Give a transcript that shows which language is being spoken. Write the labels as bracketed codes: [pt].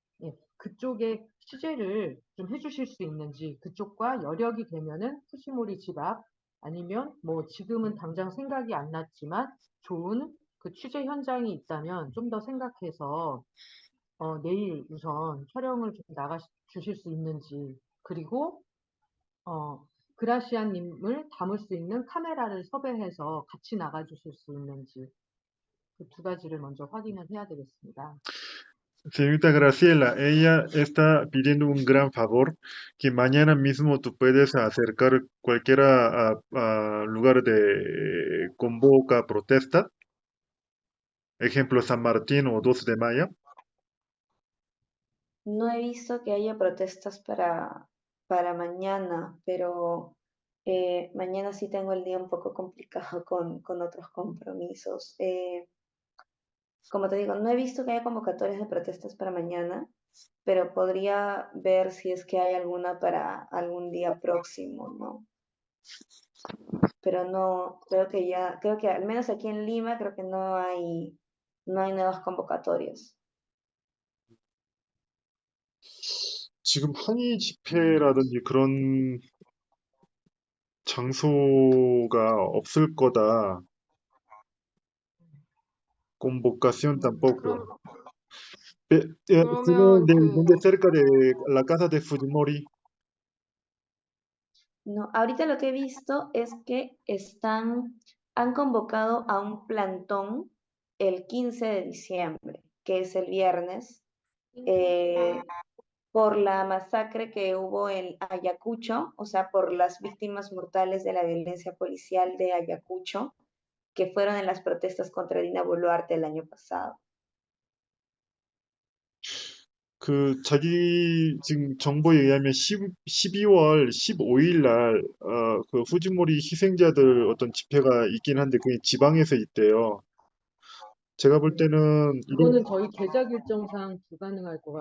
[ko] 예, 그쪽에 취재를 좀 해주실 수 있는지 그쪽과 여력이 되면은 푸시모리 집 앞 아니면 뭐 지금은 당장 생각이 안 났지만 좋은 그 취재 현장이 있다면 좀 더 생각해서 내일 우선 촬영을 좀 나가 주실 수 있는지 그리고 그라시아님을 담을 수 있는 카메라를 섭외해서 같이 나가 주실 수 있는지 그 두 가지를 먼저 확인을 해야 되겠습니다. [es] Señorita Graciela, ella está pidiendo un gran favor, que mañana mismo tú puedes acercar cualquiera a lugar de convoca protesta, ejemplo San Martín o 12 de mayo. No he visto que haya protestas para mañana, pero mañana sí tengo el día un poco complicado con otros compromisos. Como te digo, no he visto que haya convocatorias de protestas para mañana, pero podría ver si es que hay alguna para algún día próximo, ¿no? Pero no, creo que al menos aquí en Lima, creo que no hay nuevas convocatorias. [ko] 지금 항의 집회라든지 그런 장소가 없을 거다. [es] Convocación tampoco. [ko] 그럼 [es] ¿Tiene [ko] 그러면 [es] donde cerca de la casa de Fujimori? No, ahorita lo que he visto es que han convocado a un plantón el 15 de diciembre, que es el viernes, eh, por la masacre que hubo en Ayacucho, o sea, por las víctimas mortales de la violencia policial de Ayacucho, que fueron en las protestas contra Dina Boluarte el año pasado. [ko] 그 자기 지금 정보에 의하면 12월 15일 날 그 후지모리 희생자들 어떤 집회가 있긴 한데 그게 지방에서 있대요. 제가 볼 때는 그거는 저희 제작 일정상 불가능할 것